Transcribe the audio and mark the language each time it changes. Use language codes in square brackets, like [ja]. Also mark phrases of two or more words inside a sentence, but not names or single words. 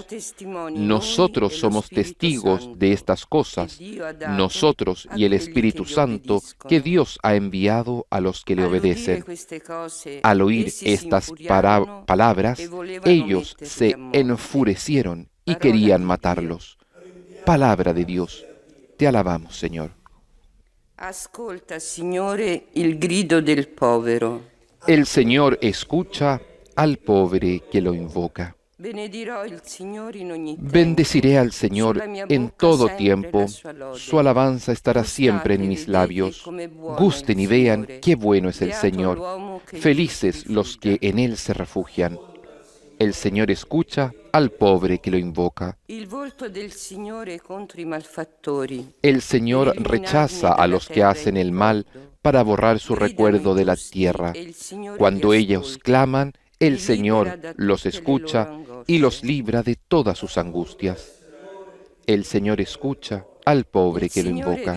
[es] Nosotros somos testigos de estas cosas, nosotros y el Espíritu Santo que Dios ha enviado a los que le obedecen. Al oír estas palabras, ellos se enfurecieron y querían matarlos. Palabra de Dios. Te alabamos, Señor. [it] Ascolta, Signore, il grido del povero. [es] El Señor escucha al pobre que lo invoca. [it] Benedirò il Signore in ogni tempo. [es] Bendeciré al Señor [it] Sulla mia [es] en [it] bocca [es] todo [it] sempre [es] tiempo. [it] la sua lode. [es] Su alabanza estará siempre en mis labios. Gusten y vean qué bueno es el Señor. Felices los que en Él se refugian. El Señor escucha al pobre que lo invoca. [it] Il volto del Signore contro i malfattori. [es] El Señor rechaza a los que hacen el mal para borrar su recuerdo de la tierra. Cuando ellos claman, el Señor los escucha y los libra de todas sus angustias. El Señor escucha al pobre que lo invoca.